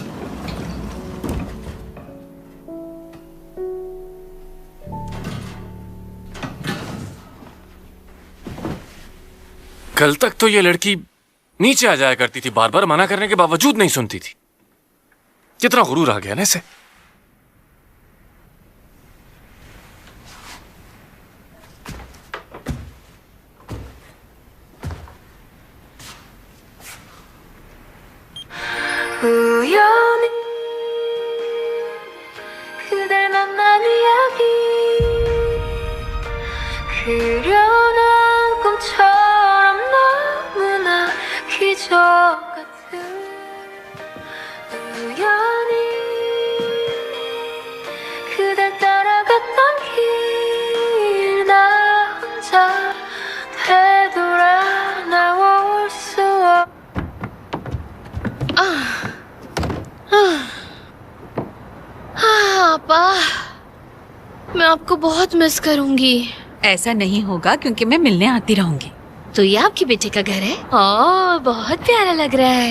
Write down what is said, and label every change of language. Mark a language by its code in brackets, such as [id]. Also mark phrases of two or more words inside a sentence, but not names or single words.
[hi] कल तक तो ये लड़की नीचे आ जाया करती थी, बार बार मना करने के बावजूद नहीं सुनती थी। कितना गुरूर आ गया ना इसे। [ko] 우연히 그댈 만난 이야기 그려낸 꿈처럼 너무나 기적 같은 우연히 그댈 따라갔던 길 나 혼자 되돌아 나올 수 [hi] पापा, मैं आपको बहुत मिस करूंगी। ऐसा नहीं होगा क्योंकि मैं मिलने आती रहूंगी। तो ये आपके बेटे का घर है? ओह, बहुत प्यारा लग रहा है।